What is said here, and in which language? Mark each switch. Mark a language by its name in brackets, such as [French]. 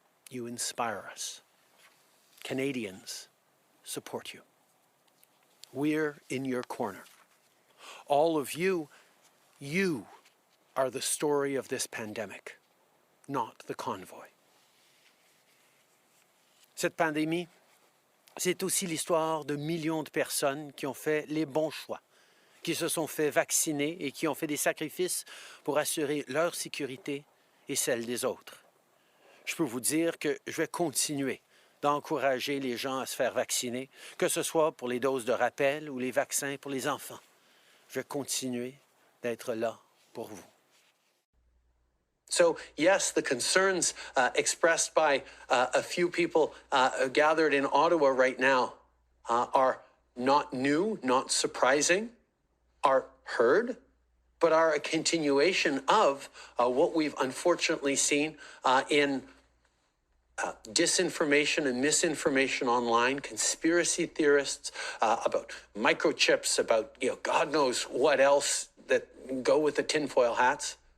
[English] You inspire us. Canadians support you. We're in your corner. All of you are the story of this pandemic, not the convoy. [French] Cette pandémie, c'est aussi l'histoire de millions de personnes qui ont fait les bons choix qui se sont fait vacciner et qui ont fait des sacrifices pour assurer leur sécurité et celle des autres. Je peux vous dire que je vais continuer d'encourager les gens à se faire vacciner, que ce soit pour les doses de rappel ou les vaccins pour les enfants. Je vais continuer d'être là pour vous. [English] So, yes, the concerns expressed by a few people gathered in Ottawa right now are not new, not surprising, are heard, but are a continuation of what we've unfortunately seen in disinformation and misinformation online, conspiracy theorists about microchips, about God knows what else that go with the tinfoil hats.